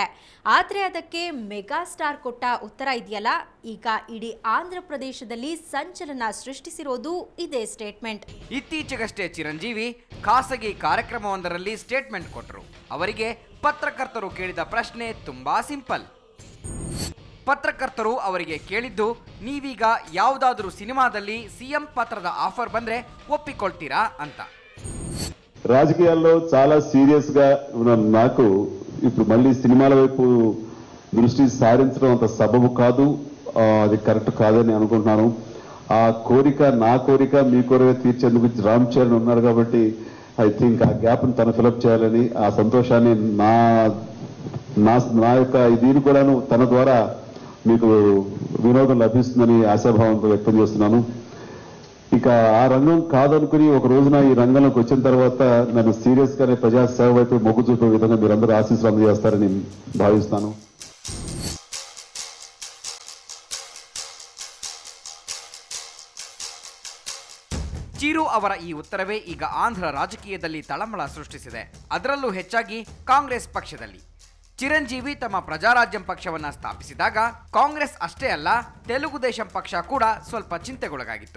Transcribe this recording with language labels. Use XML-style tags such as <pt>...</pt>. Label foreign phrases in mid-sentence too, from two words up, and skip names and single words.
<kn>ಆದರೆ ಅದಕ್ಕೆ ಮೆಗಾ ಸ್ಟಾರ್ ಕೊಟ್ಟ ಉತ್ತರ ಇದೆಯಲ್ಲ, ಈಗ ಇಡೀ ಆಂಧ್ರ ಪ್ರದೇಶದಲ್ಲಿ ಸಂಚಲನ ಸೃಷ್ಟಿಸಿರೋದು ಇದೇ ಸ್ಟೇಟ್ಮೆಂಟ್. ಇತ್ತೀಚೆಗಷ್ಟೇ ಚಿರಂಜೀವಿ ಖಾಸಗಿ ಕಾರ್ಯಕ್ರಮವೊಂದರಲ್ಲಿ ಸ್ಟೇಟ್ಮೆಂಟ್ ಕೊಟ್ಟರು. ಅವರಿಗೆ ಪತ್ರಕರ್ತರು ಕೇಳಿದ ಪ್ರಶ್ನೆ ತುಂಬಾ ಸಿಂಪಲ್. ಪತ್ರಕರ್ತರು ಅವರಿಗೆ ಕೇಳಿದ್ದು, ನೀವೀಗ ಯಾವುದಾದ್ರೂ ಸಿನಿಮಾದಲ್ಲಿ ಸಿಎಂ ಪಾತ್ರದ ఆఫర్ ಬಂದ್ರೆ ఒప్పుకొల్ತೀರಾ ಅಂತ.</kn> <te>రాజకీయాల్లో చాలా సీరియస్ గా నాకు ఇప్పుడు మళ్ళీ సినిమాల వైపు దృష్టి సారించడం అంత సబబు కాదు, అది కరెక్ట్ కాదని అనుకుంటున్నాను. ఆ కోరిక నా కోరిక మీ కోరిక తీర్చేందుకు రామ్ చరణ్ ఉన్నారు కాబట్టి</te> <en>I think</en> <te>ఆ గ్యాప్ ని తను ఫిలప్ చేయాలని, ఆ సంతోషాన్ని నా యొక్క దీన్ని కూడాను తన ద్వారా మీకు వినోదం లభిస్తుందని ఆశాభావంతో వ్యక్తం చేస్తున్నాను. ఇక ఆ రంగం కాదనుకుని ఒక రోజున ఈ రంగంలోకి వచ్చిన తర్వాత నన్ను సీరియస్ గానే ప్రజాసేవ వైపు మొగ్గు చూపే విధంగా మీరందరూ ఆశీస్సులు అందజేస్తారని భావిస్తాను.</te> <kn>ಚಿರು ಅವರ ಈ ಉತ್ತರವೇ ಈಗ ಆಂಧ್ರ ರಾಜಕೀಯದಲ್ಲಿ ತಳಮಳ ಸೃಷ್ಟಿಸಿದೆ. ಅದರಲ್ಲೂ ಹೆಚ್ಚಾಗಿ ಕಾಂಗ್ರೆಸ್ ಪಕ್ಷದಲ್ಲಿ. ಚಿರಂಜೀವಿ ತಮ್ಮ ಪ್ರಜಾರಾಜ್ಯಂ ಪಕ್ಷವನ್ನ ಸ್ಥಾಪಿಸಿದಾಗ ಕಾಂಗ್ರೆಸ್ ಅಷ್ಟೇ ಅಲ್ಲ, ತೆಲುಗು ದೇಶಂ ಪಕ್ಷ ಕೂಡ ಸ್ವಲ್ಪ ಚಿಂತೆಗೊಳಗಾಗಿತ್ತು.</kn>